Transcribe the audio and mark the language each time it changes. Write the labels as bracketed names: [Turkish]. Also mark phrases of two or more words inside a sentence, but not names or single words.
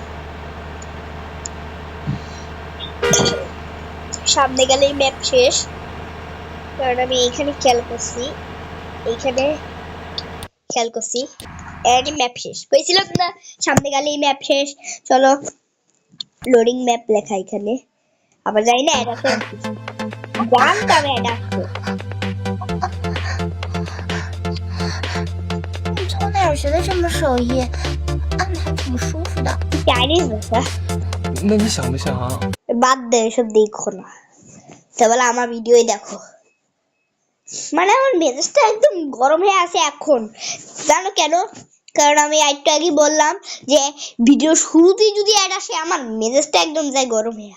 [Bangla] সামনে গেলেই ম্যাপ শেষ, কারণ আমি এইখানে খেয়াল করছি, এইখানে খেয়াল করছি ম্যাপ শেষ কইছিলাম না, সামনে গেলেই ম্যাপ শেষ। চলো [English] loading map [Bangla] লেখা এখানে, আবার যাই না এটা জানতাম এটা। [Chinese] 你从哪儿学的这么手艺？按的还挺舒服的。 [Bangla] চাইনিজ ভাষা। [Chinese] 那你想不想啊？ [Bangla] বাদ দে এসব দেখো না, তাহলে আমার ভিডিওই দেখো। মানে আমার মেজাজটা একদম গরম হয়ে আছে এখন, জানো কেন? কারণ আমি একটু আগে বললাম যে ভিডিও শুরুতেই যদি অ্যাড আসে আমার মেজাজটা একদম যায় গরম হয়ে।